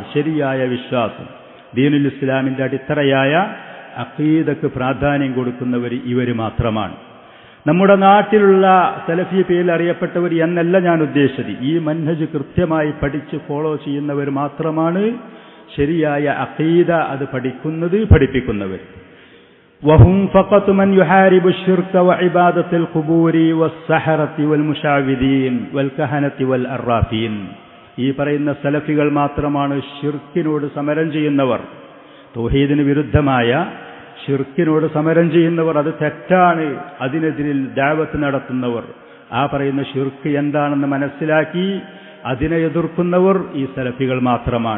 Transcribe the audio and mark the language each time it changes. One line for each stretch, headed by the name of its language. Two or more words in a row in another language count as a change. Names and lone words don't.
Malayalam: ശരിയായ വിശ്വാസം, ദീനുൽ ഇസ്ലാമിന്റെ അടിത്തറയായ അഖീദക്ക് പ്രാധാന്യം കൊടുക്കുന്നവർ ഇവർ മാത്രമാണ്. നമ്മുടെ നാട്ടിലുള്ള സലഫി പേരിൽ അറിയപ്പെട്ടവർ എന്നല്ല ഞാൻ ഉദ്ദേശിച്ചത്. ഈ മൻഹജ് കൃത്യമായി പഠിച്ച് ഫോളോ ചെയ്യുന്നവർ മാത്രമാണ് ശരിയായ അഖീദ അത് പഠിക്കുന്നത്, പഠിപ്പിക്കുന്നവർ.
Arabic: وهم فقط من يحارب الشرك وعبادة القبور والسحرة والمشعوذين والكهنة والأرافين.
Malayalam: ഈ പറയുന്ന സലഫികൾ മാത്രമാണ് ഷിർക്കിനോട് സമരം ചെയ്യുന്നവർ, തൗഹീദിന് വിരുദ്ധമായ ഷിർക്കിനോട് സമരം ചെയ്യുന്നവർ. അത് തെറ്റാണ്, അതിനെതിരിൽ ദഅവത്ത് നടത്തുന്നവർ, ആ പറയുന്ന ഷിർക്ക് എന്താണെന്ന് മനസ്സിലാക്കി അതിനെ എതിർക്കുന്നവർ ഈ സലഫികൾ മാത്രമാണ്.